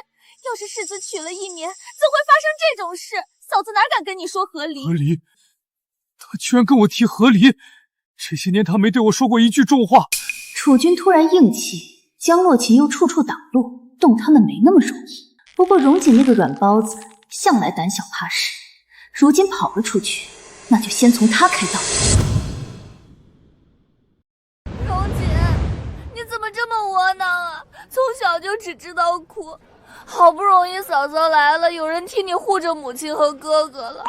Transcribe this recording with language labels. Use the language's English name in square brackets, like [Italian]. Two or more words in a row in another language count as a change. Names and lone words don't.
[Chinese] 要是世子娶了一綿，怎會發生這種事？嫂子哪敢跟你說和離？和離，他居然跟我提和離，這些年他沒對我說過一句重話。楚君突然硬氣，江洛琴又處處擋路，動他們沒那麼容易。不過榮瑾那個軟包子向來膽小怕事，如今跑了出去，那就先從他開刀。榮瑾，你怎麼這麼窩囊啊？從小就只知道哭，好不容易嫂嫂來了，有人替你護着母親和哥哥了。